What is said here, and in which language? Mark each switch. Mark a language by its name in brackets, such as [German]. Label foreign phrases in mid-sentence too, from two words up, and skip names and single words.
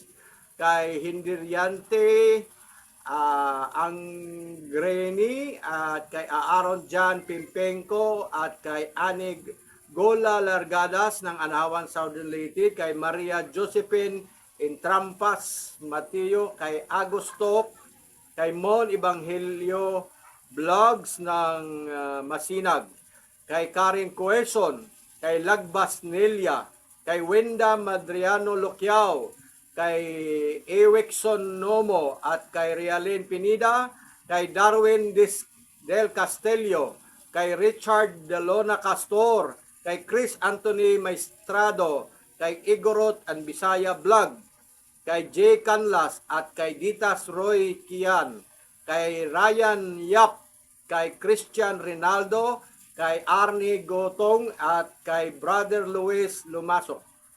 [Filipino] Kay Hindiriante Angreni, at kay Aaron Jan Pimpenko, at kay Anig Gola Largadas ng Anawan Southern Leyte, kay Maria Josephine Intrampas Mateo, kay Agusto, kay Mon Ebanghelio Vlogs ng Masinag, kay Karen Coeson, kay Lagbas Nelia, kay Wenda Madriano Loquiao, kay Ewekson Nomo, at kay Realin Pinida, kay Darwin Del Castelio, kay Richard Delona Castor, kay Chris Anthony Maestrado, kay Igorot and Bisaya Vlog, kay Jay Canlas, at kay Ditas Roy Kian, kay Ryan Yap, kay Christian Rinaldo, kay Arnie Gotong, at kay Brother Luis Lumaso.